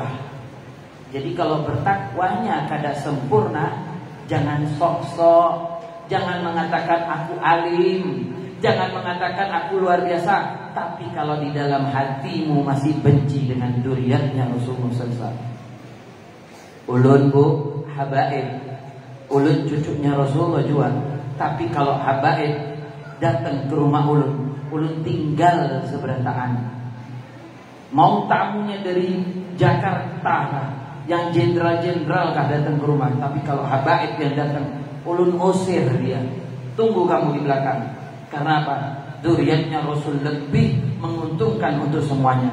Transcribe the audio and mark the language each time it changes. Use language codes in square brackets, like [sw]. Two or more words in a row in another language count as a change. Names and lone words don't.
[id] Jadi kalau bertakwanya kada sempurna, jangan sok-sok, jangan mengatakan aku alim, jangan mengatakan aku luar biasa. Tapi kalau di dalam hatimu masih benci dengan duriatnya Rasulullah SAW. Ulun bu habaib, ulun cucunya Rasulullah juga. Tapi kalau habaib datang ke rumah ulun tinggal seberataan. Mau tamunya dari Jakarta, yang jenderal-jenderal kah datang ke rumah. Tapi kalau habaib yang datang, ulun usir dia. Tunggu kamu di belakang. Karena apa? Duriatnya Rasul lebih menguntungkan untuk semuanya.